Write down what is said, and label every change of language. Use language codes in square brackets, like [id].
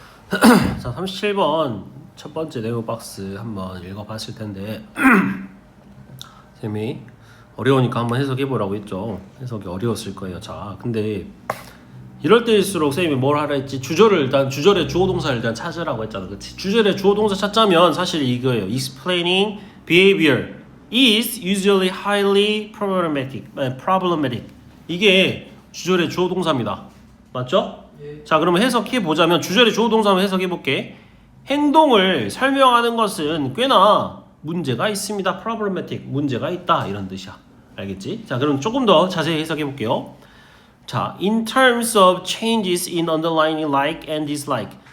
[ko] 자, 37번 첫 번째 네모 박스 한번 읽어봤을 텐데 쌤이 어려우니까 한번 해석해보라고 했죠. 해석이 어려웠을 거예요. 자, 근데 이럴 때일수록 쌤이 뭘 하라 했지? 주절의 주어 동사를 일단 찾으라고 했잖아. 그치? 주절의 주어 동사 찾자면 사실 이거예요. [en] Explaining behavior is usually highly problematic. [ko] 이게 주절의 주어 동사입니다. 맞죠? 예. 자, 그러면 해석해 보자면 주절의 주어 동사 한번 해석해 볼게. 행동을 설명하는 것은 꽤나 문제가 있습니다. problematic, 문제가 있다 이런 뜻이야. 알겠지? 자, 그럼 조금 더 자세히 해석해 볼게요. [en] 자, in terms of changes in underlying like and dislike.